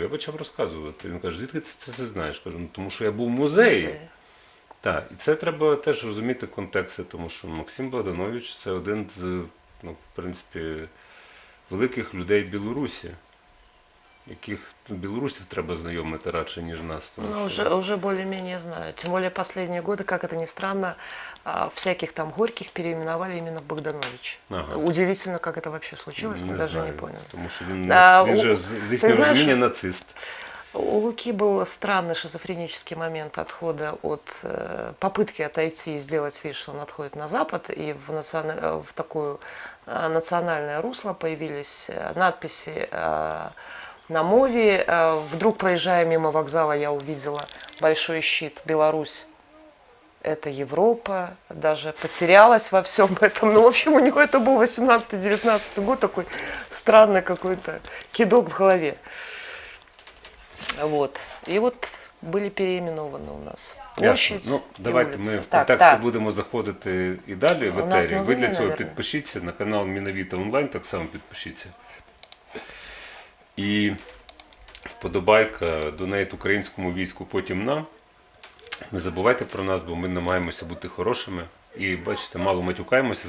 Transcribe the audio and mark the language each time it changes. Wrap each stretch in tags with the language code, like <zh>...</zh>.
<uk>Я почав розказувати. Він каже, звідки ти це знаєш? Кажу, ну тому що я був в музеї. Так, і це треба теж розуміти контексти, тому що Максим Богданович це один з, ну, в принципі, великих людей Білорусі, яких белорусов треба знайомити радше, ніж нас.</uk> <ru>Ну, уже более-менее знаю. Тем более последние годы, как это ни странно, всяких там Горьких переименовали именно в Богданович. Ага. Удивительно, как это вообще случилось, мы даже не поняли.</ru> <uk>Тому що він же з їхнього розуміння нацист.</uk> <ru>У Луки был странный шизофренический момент отхода от попытки отойти и сделать вид, что он отходит на Запад, и в такое национальное русло появились надписи на мове. Вдруг, проезжая мимо вокзала, я увидела большой щит «Беларусь – это Европа», даже потерялась во всем этом. Ну, в общем, у него это был 18-19 год, такой странный какой-то кидок в голове. Вот. И вот были переименованы у нас площадь.</ru> <uk>Ну, давайте вулиці. ми в контексті будемо заходити і далі в етері. Ви для цього підпишіться на канал Міновіта онлайн, так само підпишіться. І вподобайка, донейт українському війську, потім нам. Не забувайте про нас, бо ми намагаємося бути хорошими. І, бачите, мало матюкаємося.</uk>